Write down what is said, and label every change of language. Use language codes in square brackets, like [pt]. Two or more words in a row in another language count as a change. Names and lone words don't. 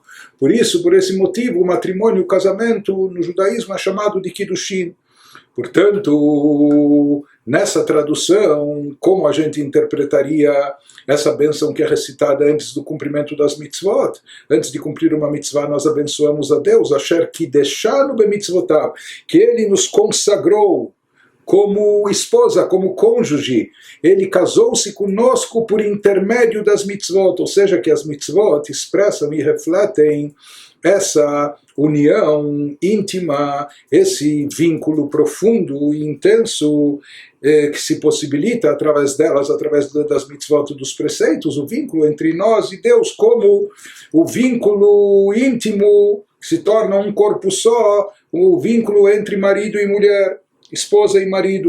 [pt] Por isso, por esse motivo, o matrimônio, o casamento, no judaísmo é chamado de Kiddushin. Portanto, nessa tradução, como a gente interpretaria essa bênção que é recitada antes do cumprimento das mitzvot? Antes de cumprir uma mitzvah, nós abençoamos a Deus, [he] אשר קדשנו במצוותיו, [pt] que Ele nos consagrou como esposa, como cônjuge. Ele casou-se conosco por intermédio das mitzvot, ou seja, que as mitzvot expressam e refletem essa união íntima, esse vínculo profundo e intenso que se possibilita através delas, através das mitzvot dos preceitos, o vínculo entre nós e Deus, como o vínculo íntimo que se torna um corpo só, o vínculo entre marido e mulher, esposa e marido.